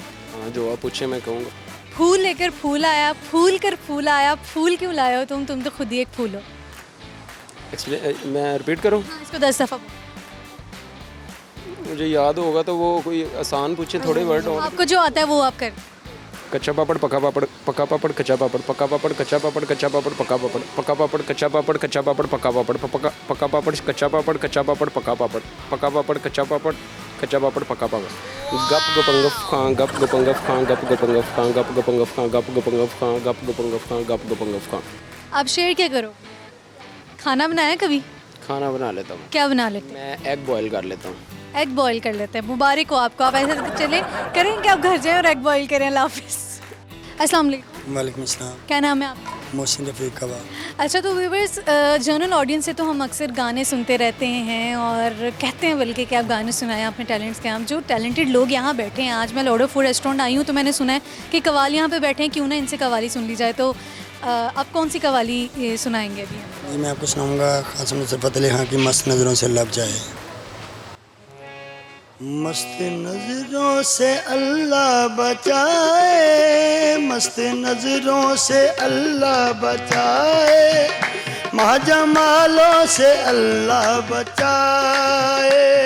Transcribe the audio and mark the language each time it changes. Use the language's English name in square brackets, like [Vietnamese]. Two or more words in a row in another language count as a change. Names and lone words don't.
[Hindi] हाँ, जो आप पूछे मैं कहूँगा। फूल लेकर फूल आया, फूल कर फूल आया, फूल क्यों लाए हो तुम तो खुद ही एक फूल हो। मैं रिपीट करूँ? हाँ, इसको 10 दफ़ा। मुझे याद होगा तो वो कोई आसान पूछे, थोड़े वर्ड और। आपको जो आता है वो आप कर। कच्चा पापड़, पका पापड़, पका पापड़, कच्चा पापड़, पका पापड़, कच्चा पापड़, कच्चा पापड़, पका पापड़, पका पापड़, कच्चा पापड़, कच्चा पापड़, पका पापड़, पका पापड़, कच्चा पापड़, कच्चा पापड़, पका पापड़, पका पापड़, कच्चा पापड़, कच्चा पापड़, पका पापड़। गप गपंगफ खां, गप गपंगफ खां, गप गपंगफ खां, गप गपंगफ खां, गप गपंगफ खां, गप गपंगफ खां, गप गपंगफ खां। आप शेयर क्या करो? खाना बनाया कभी? खाना बना लेता हूँ क्या बना लेते मैं, [English] egg boil [Hindi] कर लेता हूँ। हैं? [English] egg boil [Hindi] कर लेते हैं। मुबारक हो आपको, आप ऐसे चले करें कि आप घर जाएं और [English] egg boil [Hindi] करें। अल्लाह हाफिज़। [Arabic] السلام عليكم. وعليكم السلام. [Hindi] क्या नाम है आपका? मोहसिन रफ़ीक कबा। अच्छा, तो व्यूवर्स, [English] general audience [Hindi] से तो हम अक्सर गाने सुनते रहते हैं और कहते हैं बल्कि कि आप गाने सुनाएं अपने टैलेंट्स के। हम जो टैलेंटेड लोग यहाँ बैठे हैं, आज मैं लॉर्ड ऑफ फूड रेस्टोरेंट आई हूँ तो मैंने सुना है कि कवाली यहाँ पे बैठे हैं, क्यों ना इनसे कवाली सुन ली जाए। तो आप कौन सी कवाली सुनाएंगे अभी? जी मैं आपको सुनाऊंगा क़ासिम नुसरत अली खां की मस्त नज़रों से लब जाए। मस्त नज़रों से अल्लाह बचाए, मस्त नज़रों से अल्लाह बचाए, महाजमालों से अल्लाह बचाए।